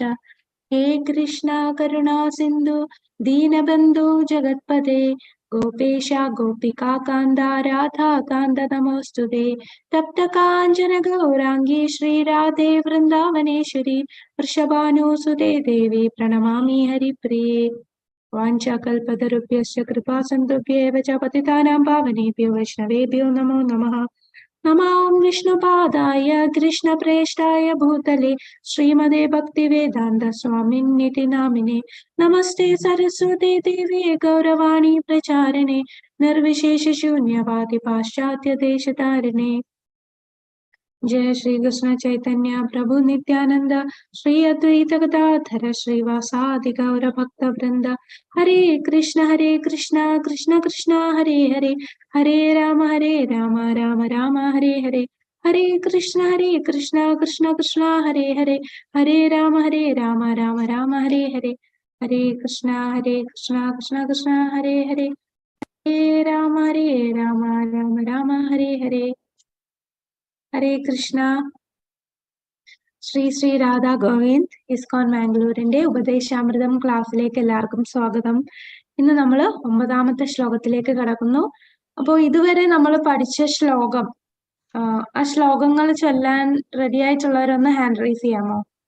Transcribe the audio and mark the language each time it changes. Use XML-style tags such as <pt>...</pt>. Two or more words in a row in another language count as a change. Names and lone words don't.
<sa>हे कृष्ण करुणा सिन्धु दीनबन्धु जगत्पदे गोपेश गोपिकाकान्त राधाकान्त नमोस्तुते. तप्तकाञ्चन गौराङ्गी श्रीराधे वृन्दावनेश्वरि वृषभानुसुते देवि प्रणमामि हरिप्रिये. वाञ्चाकल्पतरुभ्यश्च कृपासिन्धुभ्येव च पतितानां पावनेभ्यो वैष्णवेभ्यो नमो नमः. नमो विष्णुपादाय कृष्णप्रेष्ठाय भूतले श्रीमते भक्तिवेदान्त स्वामिन्निति नामिने. नमस्ते सरस्वते देवे गौरवाणि प्रचारिणे निर्विशेष शून्यवादि पाश्चात्य देशतारिणे. जय श्री कृष्ण चैतन्य प्रभु नित्यानंद श्री अद्वैत गदाधर श्रीवासादि गौर भक्त वृंद. हरे कृष्ण कृष्ण कृष्ण हरे हरे, हरे राम राम राम हरे हरे. हरे कृष्ण कृष्ण कृष्ण हरे हरे, हरे राम राम राम हरे हरे. हरे कृष्ण कृष्ण कृष्ण हरे हरे, हरे राम राम राम हरे हरे. हरे कृष्ण.</sa> <ml>ശ്രീ ശ്രീ രാധാ ഗോവിന്ദ് ഇസ്കോൺ മാംഗ്ലൂരിന്റെ ഉപദേശാമൃതം ക്ലാസ്സിലേക്ക് എല്ലാവർക്കും സ്വാഗതം. ഇന്ന് നമ്മൾ 9ാമത്തെ ശ്ലോകത്തിലേക്ക് കടക്കുന്നു. അപ്പോൾ ഇതുവരെ നമ്മൾ പഠിച്ച ശ്ലോകം, ആ ശ്ലോകങ്ങൾ ചൊല്ലാൻ റെഡി ആയിട്ടുള്ളവരൊന്ന്</ml> <en>hand raise</en> <ml>ചെയ്യാമോ?</ml>